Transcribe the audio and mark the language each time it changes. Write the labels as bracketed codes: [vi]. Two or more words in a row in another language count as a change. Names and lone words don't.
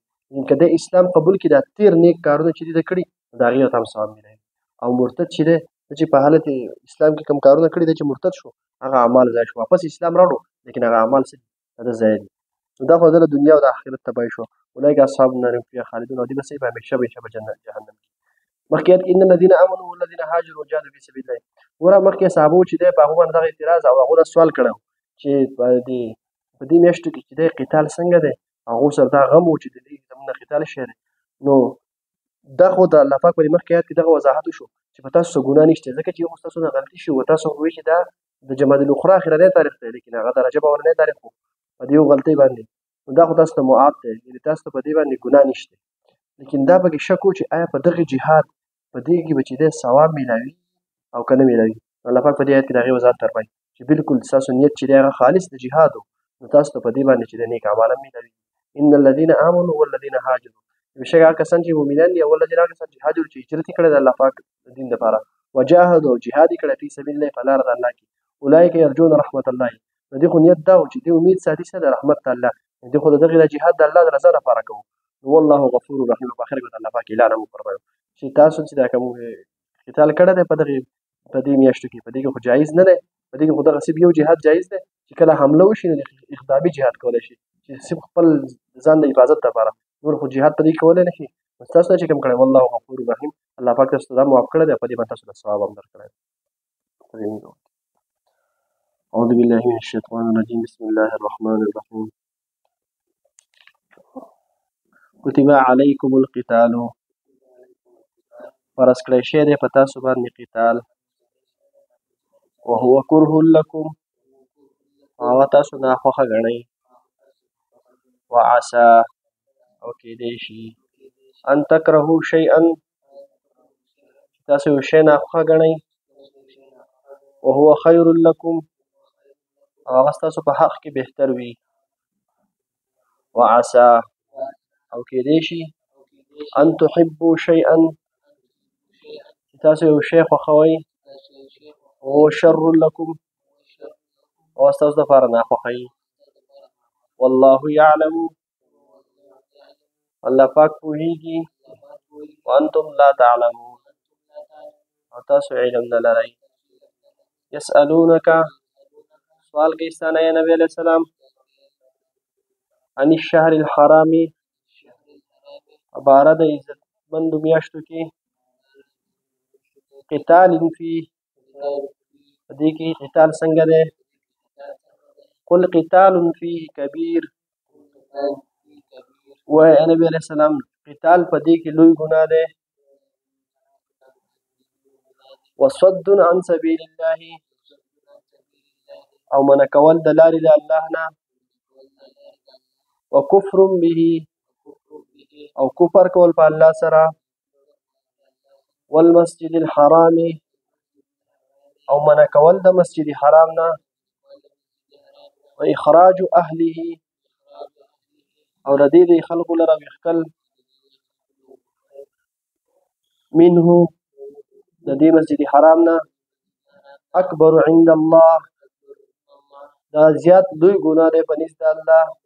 [ps] یعنې که د اسلام قبول کړي دا تېر نیک کارونه چې دي ده کړي نو د هغې ورته هم ثواب میلاوي. او مرتد چې دی چې په حالت اسلام کې کوم کارونه کړي دی چې مرتد شو هغه اعمال ضایع شو واپس اسلام راوړو لیکن هغه اعمال څه دي د ده ضایع دي. نو دا خو د دنیا او د آخرت تباهي شو. [ar] اولئک اصحاب النار هم فیها خالدون [ps] او دوی به څه همیشه په جهنم کې. مخکې آیت کې [ar] ان الذین آمنوا والذین هاجروا وجاهدوا فی سبیل الله [ps] ګوره مخکې صحابو چې دی په هغو باندې دغه اعتراض او هغو دا سوال کړی چې په دې میاشتو کې چې دی قتال څنګه دی هغو سره دا غم و چې د دې زموږ نه قتال شوی دی. نو دا خو د الله پاک په دې مخکې آیت کې دغه وضاحت وشو چې په تاسو څه ګناه نشته ځکه چې یو خو ستاسو نه غلطي شوې وه تاسو خو وایي چې دا د جمادی الاخرى اخرنی تاریخ دی لیکن هغه د رجب اولنی تاریخ و په دې یو غلطۍ باندې نو دا خو تاسو ته معاف دی یعنې تاسو ته په دې باندې ګناه نشته. لیکن دا پکې شک و چې آیا په دغه جهاد په دې کې به چې دی ثواب میلاوي او که نه میلاوي. الله پاک په دې آیت کې د هغې وضاحت فرمایي چې بلکل ستاسو نیت چې دی هغه خالص د جهاد و نو تاسو ته په دې باندې چې دی نیک اعمال هم میلاوي [ar] ان الذين امنوا والذين هاجروا [ps] بشکا کسان چې مؤمنان دي او الذين کسان چې هاجروا چې هجرت کړي د الله پاک دین لپاره وجاهدوا جهاد کړي په [ar] سبیل الله [ps] په لار د الله کې [ar] اولئک يرجون رحمت الله [ps] دې خو نیت دا چې دې امید ساتي سره [ar] رحمت الله [ps] دې خو دغه جهاد د الله د رضا لپاره کوي [ar] والله غفور رحیم [ps] په اخر کې الله پاک اعلان وکړي چې تاسو چې دا کوم قتال کړه ده په دې میاشتو کې په دې کې خو جایز نه ده په دې کې خو دغه یو جهاد جایز ده چې کله حمله وشي نو اقدامي جهاد کولای شي چې صرف خپل ځان د حفاظت لپاره نور خو جهاد په دې کولای نه شي تاسو چې کوم کړی [ar] والله غفور رحیم [ps] الله پاک تاسو ته معاف کړی دی په دې باندې تاسو ته ثواب هم درکړی [ar] أعوذ بالله من الشيطان الرجيم بسم الله الرحمن الرحيم كتب عليكم القتال [ps] فرض کړی شوی دی په تاسو باندې قتال [ar] وهو كره لكم [ps] هغه تاسو ناخوښه ګڼئ وعسى او کېدی شي [ar] ان تکرهوا شیئا [ps] تاسو یو شی ناخوښه ګڼئ [ar] وهو خیر لكم [ps] هغه ستاسو په حق کې بهتر وي وعسى او کېدی شي [ar] ان تحبوا شیئا [ps] تاسو یو شی خوښوئ [ar] وهو شر لكم [ps] او ستاسو دپاره ناخوښه [ar] والله يعلم [ps] الله پاک پوهیږي [ar] وانتم لا تعلمون [ps] او تاسو علم نه لرئ يسألونك سوال کوي ستانه یا نبی [ar] علیہ السلام عن الشهر الحرام [ps] عباره د عزتمندو میاشتو کې [ar] قتال فيه [ps] دې کې قتال څنګه دی [ar] قل قتال فيه كبير [ps] وای نبی [ar] علیہ السلام [ps] قتال په دې کې لوی ګناه دی [ar] وصد عن سبيل الله [ps] او منع کول د لارې د الله نه [ar] وکفر به [ps] او کفر کول په الله سره [ar] والمسجد الحرام [ps] او منع کول د مسجد حرام نه [ar] واخراج اهله [ps] او د دې خلکو لره وښکل منه د دې مسجد حرام نه [ar] اکبر عند الله [ps] دا زیات لوی ګناه دی په نزد د الله